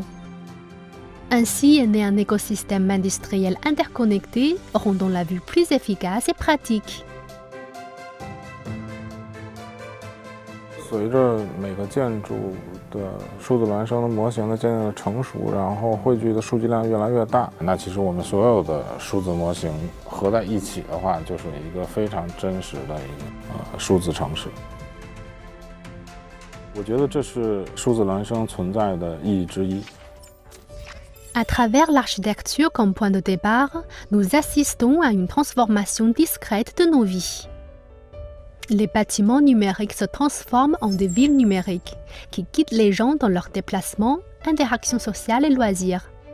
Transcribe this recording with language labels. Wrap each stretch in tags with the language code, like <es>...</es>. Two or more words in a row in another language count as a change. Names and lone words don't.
<fr>Ainsi est né un écosystème industriel interconnecté, rendant la vue plus efficace et pratique.</fr> <zh>随着每个建筑的数字孪生的模型的渐渐的成熟，然后汇聚的数据量越来越大，那其实我们所有的数字模型合在一起的话，就是一个非常真实的一个数字城市。我觉得这是数字孪生存在的意义之一。</zh> <fr>À travers l'architecture comme point de départ, nous assistons à une transformation discrète de nos vies. Les bâtiments numériques se transforment en des villes numériques qui guident les gens dans leurs déplacements, interactions sociales et loisirs.</fr>